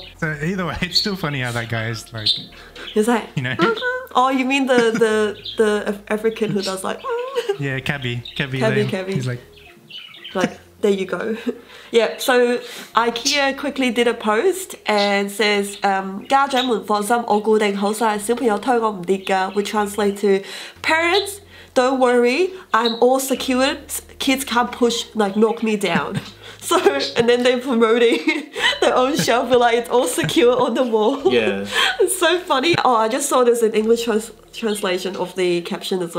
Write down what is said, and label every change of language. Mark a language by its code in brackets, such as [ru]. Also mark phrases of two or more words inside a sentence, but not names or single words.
[en] So either way, it's still funny how that guy is like. He's like, you know. Oh, you mean the African who does like. Yeah, cabby. He's like. There you go. Yeah, so IKEA quickly did a post and says, [yue] 家長們放心，我固定好晒，小朋友推我唔跌㗎, [en] which translate to, parents, don't worry, I'm all secured, kids can't push, like, knock me down. So, and then they're promoting their own shelf, like it's all secure on the wall. Yeah. It's so funny. Oh, I just saw this in English translation of the caption as well.